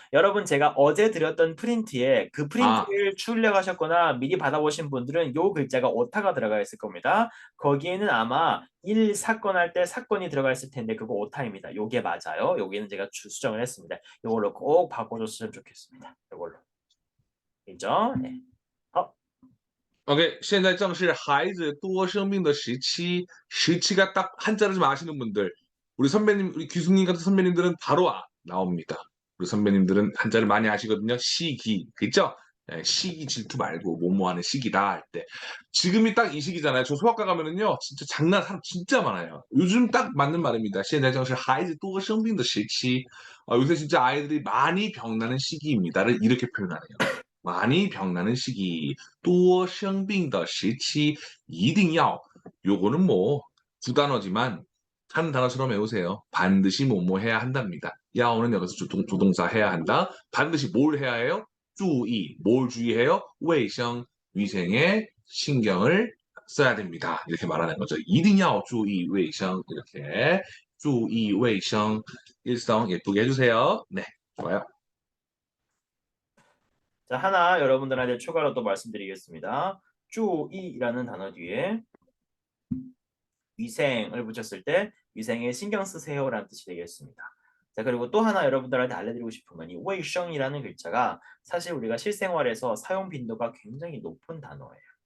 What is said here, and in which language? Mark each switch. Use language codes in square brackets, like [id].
[ko] 여러분 제가 어제 드렸던 프린트에 그 프린트를 출력하셨거나 미리 받아보신 분들은 요 글자가 오타가 들어가 있을 겁니다. 거기에는 아마 1 사건 할 때 사건이 들어가 있을 텐데 그거 오타입니다. 요게 맞아요. 여기는 제가 수정을 했습니다. 요걸로 꼭 바꿔줬으면 좋겠습니다. 요걸로. 있죠? 네. 오케이. [zh] 现在正是孩子多生病的时期. [ko] 시치가 딱 한자를 좀 아시는 분들. 우리 선배님, 우리 교수님 같은 선배님들은 바로 나옵니다. 우리 선배님들은 한자를 많이 아시거든요. 시기. 그죠? 네, 시기 질투 말고 뭐뭐하는 시기다 할 때. 지금이 딱 이 시기잖아요. 저 소아과 가면은요. 진짜 사람 진짜 많아요. 요즘 딱 맞는 말입니다. [zh] 现在正是孩子多生病的时期. [ko] 요새 진짜 아이들이 많이 병나는 시기입니다를 이렇게 표현하네요. 많이 병나는 시기, [zh] 多生病的时期一定要 [ko] 요거는 뭐 두 단어지만 한 단어처럼 외우세요. 반드시 뭐뭐 해야 한답니다. 야오는 여기서 조동사 해야 한다. 반드시 뭘 해야 해요? 注意, 뭘 주의해요? 卫生, 위생에 신경을 써야 됩니다. 이렇게 말하는 거죠. [zh] 一定要注意卫生 [ko] 이렇게 [zh] 注意卫生 [ko] 일성 예쁘게 해주세요. 네, 좋아요. 자, 하나 여러분들한테 추가로 또 말씀드리겠습니다. 注意라는 단어 뒤에 위생을 붙였을 때 위생에 신경 쓰세요라는 뜻이 되겠습니다. 자, 그리고 또 하나 여러분들한테 알려드리고 싶은 건 이 卫生이라는 글자가 사실 우리가 실생활에서 사용 빈도가 굉장히 높은 단어예요.